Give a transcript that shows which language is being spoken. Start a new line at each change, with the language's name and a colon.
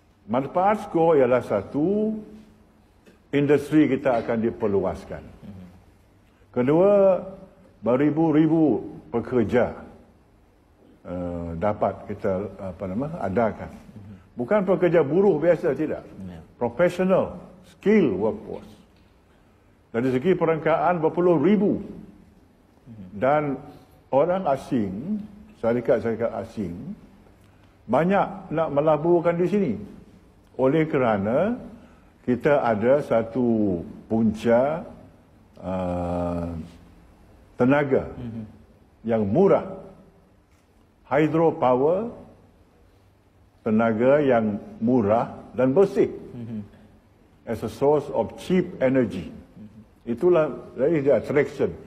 Malay: Manfaat skor ialah satu, industri kita akan diperluaskan. Kedua, beribu-ribu pekerja dapat kita adakan. Bukan pekerja buruh biasa, tidak.
English: Professional, skill workforce.
Malay: Dari segi perangkaan berpuluh ribu. Dan orang asing, syarikat-syarikat asing, banyak nak melaburkan di sini. Oleh kerana kita ada satu punca tenaga yang murah. Hydropower, tenaga yang murah dan bersih.
English: As a source of cheap energy.
Malay: Itulah,
English: that is the attraction.